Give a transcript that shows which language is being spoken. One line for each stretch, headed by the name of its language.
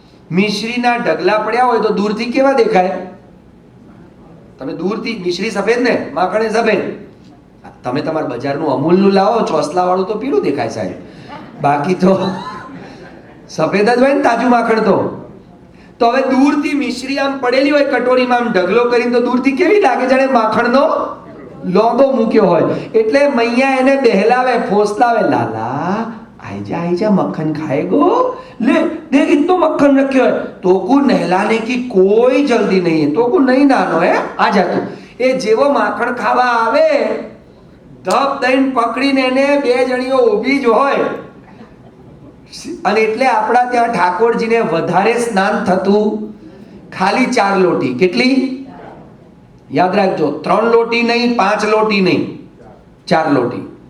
Gujarati: મિશ્રીના ઢગલા પડ્યા હોય તો દૂરથી કેવા દેખાય? તમે દૂરથી, મિશ્રી સફેદ ને માખણ એ સફેદ, તમે તમારા બજારનું અમૂલનું લાવો ચોસલા વાળું તો પીળું દેખાય સાહેબ, બાકી તો સફેદ જ હોય ને તાજું માખણ તો. તો હવે દૂરથી મિશ્રી આમ પડેલી હોય કટોરીમાં આમ ઢગલો કરીને, તો દૂરથી કેવી લાગે જાણે માખણનો લોંદો મૂક્યો હોય. એટલે મૈયા એને બહેલાવે, ફોસલાવે,
Hindi: લાલા આઈ જા મક્ખન ખાएगो, ले देख इतना मक्खन रखे है, तो को नहलाने की कोई जल्दी नहीं है, तो को नहीं नानो है, आ जा तू.
Gujarati: એ જેવો માખણ ખાવા આવે ધપ દઈને પકડીને એને બે જણીઓ ઊભી જ હોય. અને એટલે આપણા ત્યાં ઠાકોરજીને વધારે સ્નાન થતું ખાલી 4 લોટી. કેટલી? યાદ રાખજો, 3 લોટી નહીં, 5 લોટી નહીં, 4 લોટી.